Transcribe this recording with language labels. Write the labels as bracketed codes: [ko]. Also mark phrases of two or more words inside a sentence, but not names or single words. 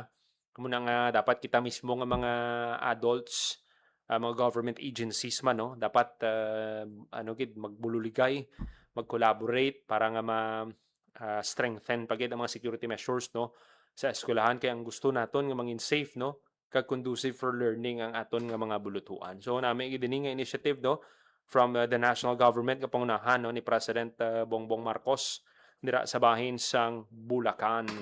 [hil] Kumuna nga dapat kita mismo nga mga adults, mga government agencies man no, dapat magbululigay, mag-collaborate para nga strengthen pagid ang mga [en] security measures [hil] no sa eskwelahan kay ang gusto naton nga mangin safe no kag [en] conducive for learning [hil] ang aton nga mga bulutuan. So nami gidini nga initiative no [en] from the national government [hil] nga pangunahan no ni President Bongbong Marcos dira sa bahin sang Bulacan.